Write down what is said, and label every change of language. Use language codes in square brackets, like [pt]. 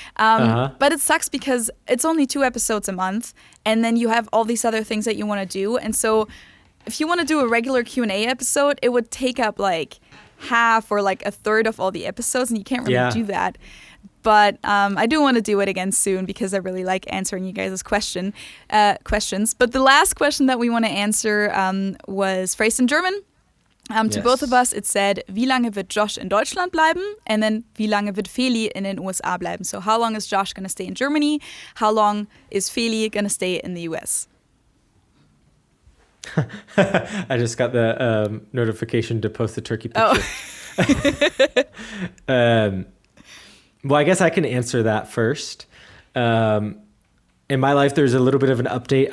[en] But it sucks because it's only 2 episodes a month, and then you have all these other things that you want to do, and so if you want to do a regular Q&A episode, it would take up like half or like a third of all the episodes, and you can't really do that. But I do want to do it again soon because I really like answering you guys' questions. But the last question that we want to answer was phrased in German. To both of us, it said, [de] wie lange wird Josh in Deutschland bleiben? [en] And then, [de] wie lange wird Feli in den USA bleiben? [en] So how long is Josh going to stay in Germany? How long is Feli going to stay in the US? I just got the notification to post the turkey picture. Well, I guess I can answer that first. In my life, there's a little bit of an update.